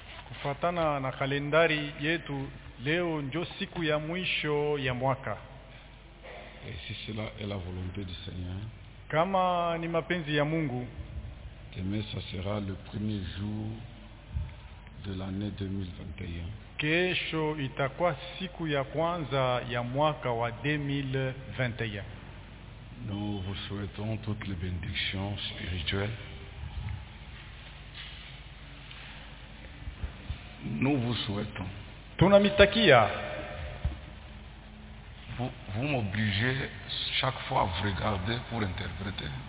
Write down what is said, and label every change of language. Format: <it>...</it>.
<sw>Kufatana na kalendari yetu, leo ndio siku ya mwisho ya mwaka.</sw> <fr>Et si cela est la volonté du Seigneur,</fr> <sw>kama ni mapenzi ya Mungu,</sw> <fr>demain ça sera le premier jour de l'année 2021.</fr> <sw>Kesho itakuwa siku ya kwanza ya mwaka wa 2021.</sw> <fr>Nous vous souhaitons toutes les bénédictions spirituelles. Nous vous souhaitons.</fr> <sw>Tunamitakia.</sw> <fr>Vous m'obligez chaque fois à vous regarder pour interpréter.</fr>